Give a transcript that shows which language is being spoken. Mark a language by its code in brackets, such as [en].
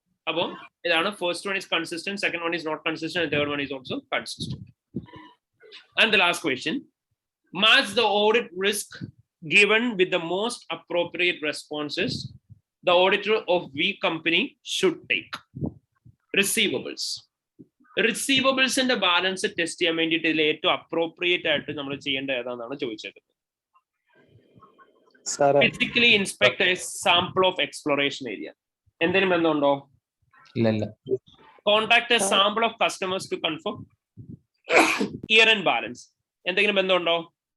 [en] അപ്പോൾ ഇതാണ് first one is consistent, second one is not consistent, third one is also consistent. And the last question, match the audit risk given with the most appropriate responses the auditor of weak company should take. Receivables. [ml] റിസീവബിൾസിന്റെ balance test ചെയ്യാൻ വേണ്ടിയിട്ട് ഇതിൽ ഏറ്റവും appropriate ആയിട്ട് നമ്മൾ ചെയ്യേണ്ട ഏതാണെന്നാണ് ചോദിച്ചത്. [en] Physically inspect a sample of exploration area. [ml] എന്തെങ്കിലും ബന്ധമുണ്ടോ? ഇല്ല. [en] Contact a sample of customers to confirm year end balance. [ml] എന്തെങ്കിലും ബന്ധമുണ്ടോ?